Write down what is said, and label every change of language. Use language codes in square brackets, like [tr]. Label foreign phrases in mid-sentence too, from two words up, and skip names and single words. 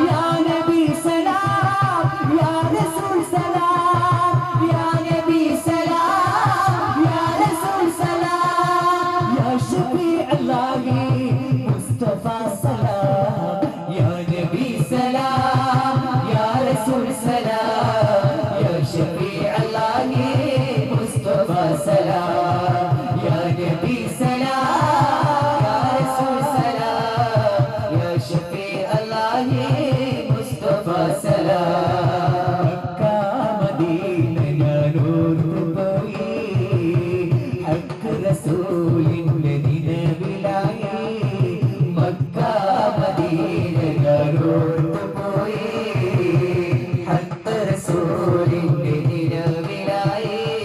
[ar] يا نبي سلام يا رسول سلام يا نبي سلام يا رسول سلام يا شفيع الله مصطفى سلام يا نبي سلام يا رسول سلام يا شفيع الله مصطفى سلام يا نبي سلام يا رسول سلام يا شفيع الله مصطفى سلام [ml] मक्का मदीന ഞാനോർത്തു പോയി ഹക്ക് റസൂലിന്റെ നിലവിലായി മക്ക മദീന ഞാനോർത്തു പോയി ഹക്ക് റസൂലിന്റെ നിലവിലായി